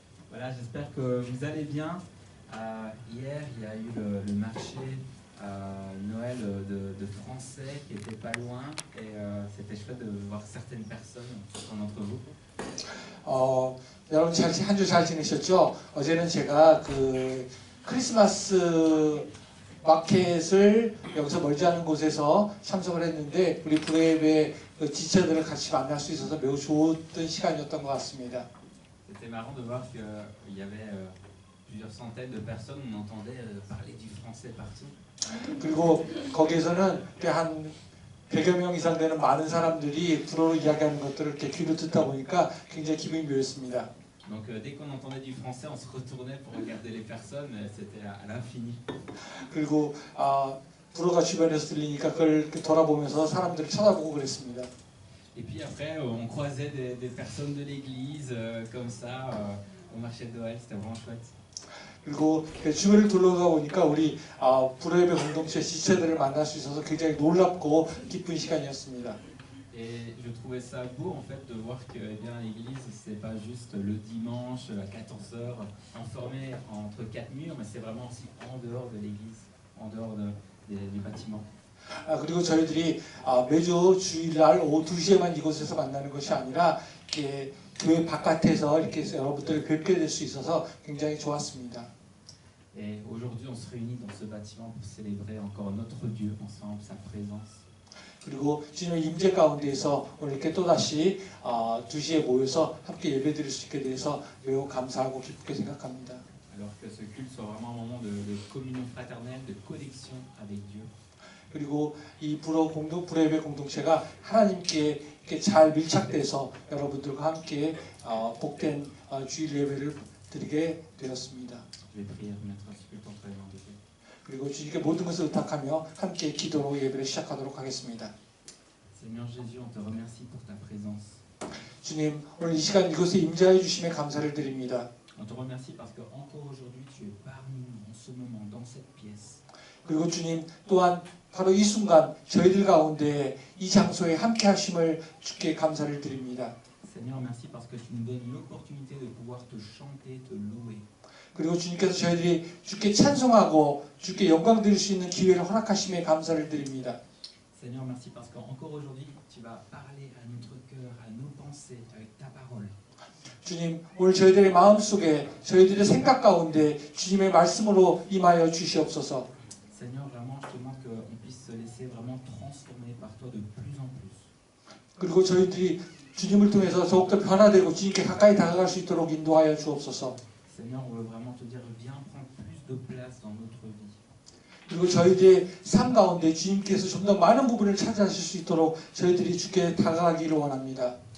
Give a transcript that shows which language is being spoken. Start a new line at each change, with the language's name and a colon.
French: Voilà, j'espère que vous allez bien. Hier, il y a eu le marché Noël de Français qui était pas loin et c'était chouette de voir certaines personnes, certains d'entre vous.
Korean: 여러분 한 주 잘 지내셨죠? 어제는 제가 그 크리스마스 마켓을 여기서 멀지 않은 곳에서 참석을 했는데 우리 브레이브의 그 지체들을 같이 만날 수 있어서 매우 좋았던 시간이었던 것 같습니다.
French: C'était marrant de voir qu'il y avait plusieurs centaines de personnes, on entendait parler du français partout.
Korean: 그리고 거기에서는 한 100여 명 이상 되는 많은 사람들이 불어로 이야기하는 것들을 이렇게 귀로 듣다 보니까 굉장히 기분이 묘했습니다.
French: Donc dès qu'on entendait du français, on se retournait pour regarder les personnes, c'était à l'infini.
Korean: 그리고 불어가 주변에서 들리니까 그걸 돌아보면서 사람들을 쳐다보고 그랬습니다.
French: Et puis après, on croisait des personnes de l'église comme ça au marché de Noël, c'était vraiment chouette.
Korean: 그리고 주변을 둘러가 보니까 우리 불어예배 공동체 지체들을 만날 수 있어서 굉장히 놀랍고 기쁜 시간이었습니다.
French: Et je trouvais ça beau en fait de voir que l'église c'est pas juste le dimanche à 14h enfermé entre quatre murs, mais c'est vraiment aussi en dehors de l'église, en dehors du bâtiment.
Korean: 그리고 저희들이 매주 주일날 오후 2시에만 이곳에서 만나는 것이 아니라 교회 바깥에서 이렇게 여러분들을 뵙게 될 수 있어서 굉장히 좋았습니다.
French: Et aujourd'hui on se réunit dans ce bâtiment pour célébrer encore notre Dieu ensemble, sa présence.
Korean: 그리고 주님의 임재 가운데에서 오늘 이렇게 또다시 2시에 모여서 함께 예배드릴 수 있게 돼서 매우 감사하고 기쁘게 생각합니다.
French: Alors que ce culte soit vraiment un moment de communion fraternelle, de connexion avec Dieu.
Korean: 그리고 이 불예배 공동체가 하나님께 이렇게 잘 밀착돼서 여러분들과 함께 복된 주일 예배를 드리게 되었습니다.
French: Je vais prier, mettre un petit peu de temps pour les gens.
Korean: 그리고 주님께 모든 것을 의탁하며 함께 기도로 예배를 시작하도록 하겠습니다.
French: Seigneur Jésus, on te remercie pour ta présence.
Korean: 주님, 오늘 이 시간 이곳에 임재해 주심에 감사를 드립니다.
French: On te remercie parce que encore aujourd'hui tu es parmi nous en ce moment dans cette pièce.
Korean: 그리고 주님 또한 바로 이 순간 저희들 가운데 이 장소에 함께 하심을 주께 감사를 드립니다.
French: Seigneur, merci parce que tu nous donnes l'opportunité de pouvoir te chanter, te louer.
Korean: 그리고 주님께서 저희들이 주께 찬송하고 주께 영광 드릴 수 있는 기회를 허락하심에 감사를 드립니다.
French: Seigneur, merci parce que encore aujourd'hui tu vas parler à notre cœur, à nos pensées avec ta parole.
Korean: 주님, 오늘 저희들의 마음속에 저희들의 생각 가운데 주님의 말씀으로 임하여 주시옵소서.
French: Seigneur, vraiment je te demande qu'on puisse se laisser vraiment transformer par toi de plus en plus.
Korean: 그리고 저희들이 주님을 통해서 더욱더 변화되고 주님께 가까이 다가갈 수 있도록 인도하여 주옵소서.
French: Seigneur, on veut vraiment te dire viens prendre plus de place dans notre vie.
Korean: 그리고 저희들의 삶 가운데 주님께서 좀 더 많은 부분을 차지하실 수 있도록 저희들이 주께 다가가기를 원합니다.